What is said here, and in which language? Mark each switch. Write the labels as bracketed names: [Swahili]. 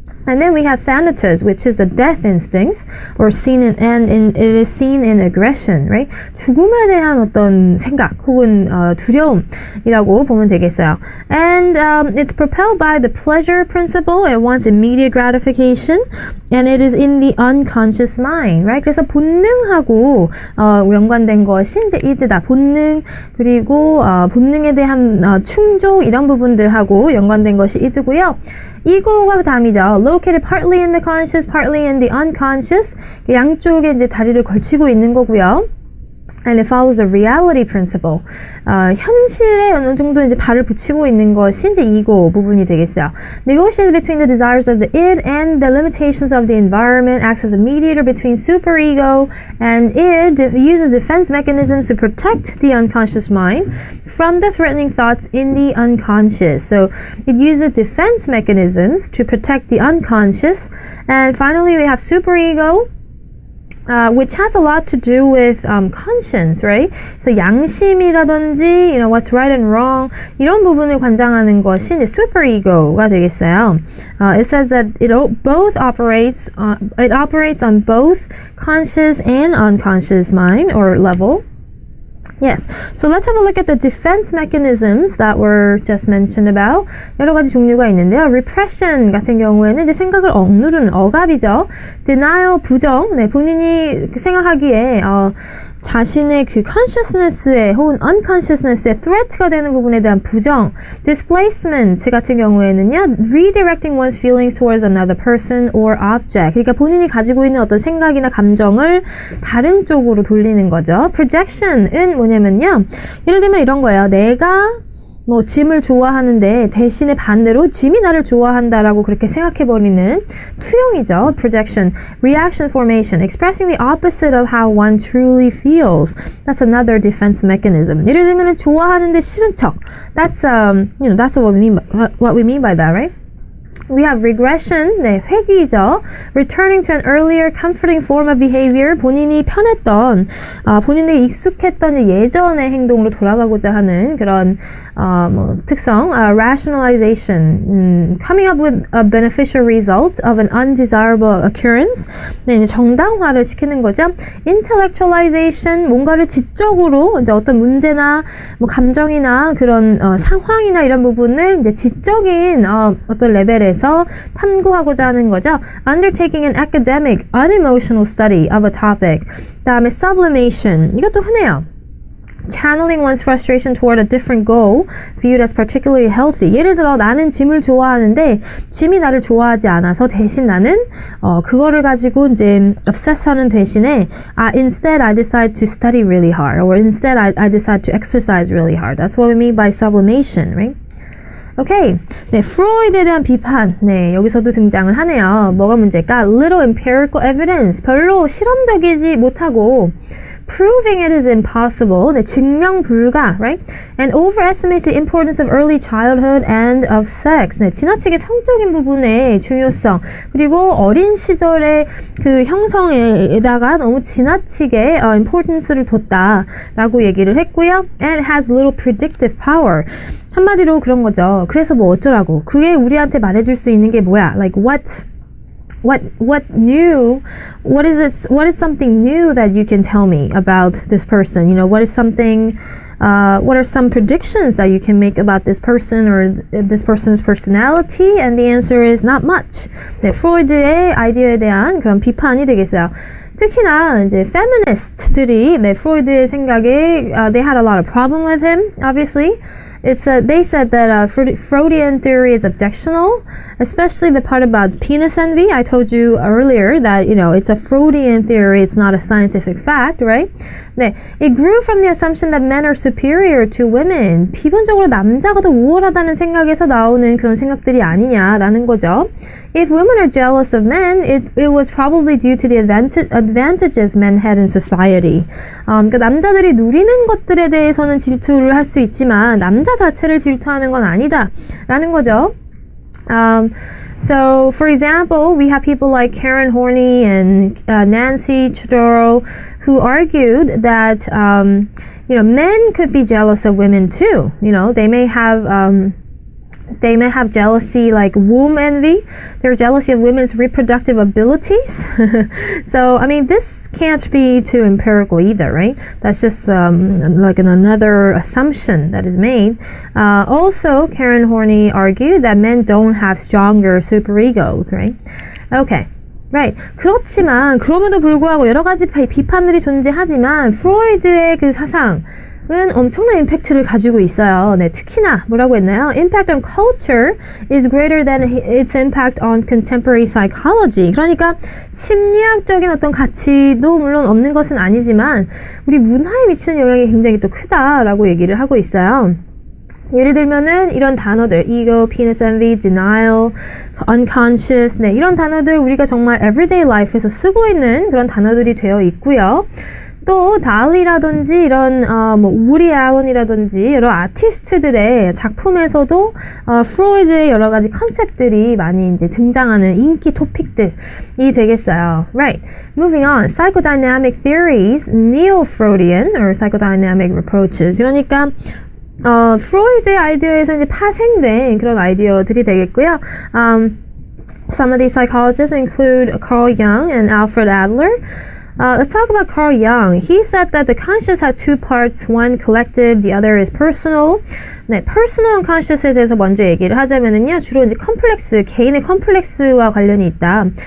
[English] And then we have thanatos, which is a death instinct, or it is seen in aggression, right? [Korean] 죽음에 대한 어떤 생각 혹은 두려움이라고 보면 되겠어요. [English] And it's propelled by the pleasure principle. It wants immediate gratification, and it is in the unconscious mind, right? [Korean] 그래서 본능하고 연관된 것이 이제 이드다. 본능 그리고 본능에 대한 충족 이런 부분들하고 연관된 것이 이드고요. 이거가 그 다음이죠. [English] Located partly in the conscious, partly in the unconscious. [Korean] 양쪽에 이제 다리를 걸치고 있는 거고요. [English] And it follows the reality principle. [Korean] 현실에 어느 정도 이제 발을 붙이고 있는 것이 이제 이거 부분이 되겠어요. [English] Negotiates between the desires of the id and the limitations of the environment, acts as a mediator between superego and id, uses defense mechanisms to protect the unconscious mind from the threatening thoughts in the unconscious. So it uses defense mechanisms to protect the unconscious. And finally we have superego, which has a lot to do with conscience, right? [Korean] So 양심이라든지, [English] what's right and wrong [Korean] 이런 부분을 관장하는 것이 이제 superego가 되겠어요. [English] It says that it operates on both conscious and unconscious mind or level. Yes, so let's have a look at the defense mechanisms that were just mentioned about. [Korean] 여러 가지 종류가 있는데요. Repression 같은 경우에는 이제 생각을 억누르는 억압이죠. Denial, 부정. 네, 본인이 생각하기에 자신의 그 consciousness에 혹은 unconsciousness에 threat가 되는 부분에 대한 부정. [English] Displacement [Korean] 같은 경우에는요, [English] redirecting one's feelings towards another person or object. [Korean] 그러니까 본인이 가지고 있는 어떤 생각이나 감정을 다른 쪽으로 돌리는 거죠. Projection은 뭐냐면요, 예를 들면 이런 거예요. 내가 짐을 좋아하는데 대신에 반대로 짐이 나를 좋아한다라고 그렇게 생각해버리는 투영이죠. [English] Projection. Reaction formation. Expressing the opposite of how one truly feels. That's another defense mechanism. [Korean] 예를 들면 좋아하는데 싫은 척. [English] That's that's what we mean by that, right? We have regression, [Korean] 네, 회귀죠. [English] Returning to an earlier comforting form of behavior, [Korean] 본인이 편했던, 본인에게 익숙했던 예전의 행동으로 돌아가고자 하는 그런 특성, [English] rationalization, coming up with a beneficial result of an undesirable occurrence, [Korean] 네, 이제 정당화를 시키는 거죠. Intellectualization, 뭔가를 지적으로 이제 어떤 문제나 감정이나 그런 상황이나 이런 부분을 이제 지적인 어떤 레벨에서 탐구하고자 하는 거죠. [English] Undertaking an academic, unemotional study of a topic. [Korean] 그다음에 sublimation, 이것도 흔해요. [English] Channeling one's frustration toward a different goal viewed as particularly healthy. [Korean] 예를 들어 나는 짐을 좋아하는데 짐이 나를 좋아하지 않아서 대신 나는 그거를 가지고 이제 obsess하는 대신에 [English] instead I decide to study really hard, [Korean] or instead I decide to exercise really hard. [English] That's what we mean by sublimation, right? [Korean] 오케이. 네, 프로이드에 대한 비판. 네, 여기서도 등장을 하네요. 뭐가 문제일까? [English] Little empirical evidence. [Korean] 별로 실험적이지 못하고 proving it is impossible. 네, 증명 불가, right? [English] And overestimates the importance of early childhood and of sex. [Korean] 네, 지나치게 성적인 부분의 중요성, 그리고 어린 시절의 그 형성에다가 너무 지나치게 importance를 뒀다라고 얘기를 했고요. [English] And it has little predictive power. [Korean] 한마디로 그런 거죠. 그래서 뭐 어쩌라고. 그게 우리한테 말해줄 수 있는 게 뭐야? [English] Like what new, what is something new that you can tell me about this person? What is something, what are some predictions that you can make about this person or this person's personality? And the answer is not much. [Korean] 네, 프로이드의 아이디어에 대한 그런 비판이 되겠어요. 특히나 이제 feminist들이 네, 프로이드의 생각에 [English] they had a lot of problem with him, obviously. They said that Freudian theory is objectionable, especially the part about penis envy. I told you earlier that, it's a Freudian theory, it's not a scientific fact, right? 네, it grew from the assumption that men are superior to women. [Korean] 기본적으로 남자가 더 우월하다는 생각에서 나오는 그런 생각들이 아니냐라는 거죠. [English] If women are jealous of men, it was probably due to the advantages men had in society. [Korean] 그러니까 남자들이 누리는 것들에 대해서는 질투를 할 수 있지만 남자 자체를 질투하는 건 아니다라는 거죠. [English] So, for example, we have people like Karen Horney and Nancy Chodoro who argued that, men could be jealous of women too. They may have They may have jealousy like womb envy. They're jealousy of women's reproductive abilities. So, I mean, this can't be too empirical either, right? That's just like another assumption that is made. Also, Karen Horney argued that men don't have stronger superegos, right? Okay. Right. [Korean] 그렇지만 그럼에도 불구하고 여러 가지 비판들이 존재하지만 프로이드의 그 사상은 엄청난 임팩트를 가지고 있어요. 네, 특히나 뭐라고 했나요? [English] Impact on culture is greater than its impact on contemporary psychology. [Korean] 그러니까 심리학적인 어떤 가치도 물론 없는 것은 아니지만 우리 문화에 미치는 영향이 굉장히 또 크다라고 얘기를 하고 있어요. 예를 들면은 이런 단어들 ego, penis envy, denial, unconscious 네, 이런 단어들 우리가 정말 everyday life에서 쓰고 있는 그런 단어들이 되어 있고요. 또 달리라든지 이런 뭐 우디 앨런이라든지 여러 아티스트들의 작품에서도 프로이드의 여러 가지 컨셉들이 많이 이제 등장하는 인기 토픽들이 되겠어요. [English] Right. Moving on. Psychodynamic theories, neo-Freudian or psychodynamic approaches. [Korean] 그러니까 프로이드의 아이디어에서 이제 파생된 그런 아이디어들이 되겠고요. [English] Some of these psychologists include Carl Jung and Alfred Adler. Let's talk about Carl Jung. He said that the conscious have two parts, one collective, the other is personal. [Korean] 네, personal unconscious에 대해서 먼저 얘기를 하자면은요, 주로 이제 컴플렉스, 개인의 컴플렉스와 관련이 있다.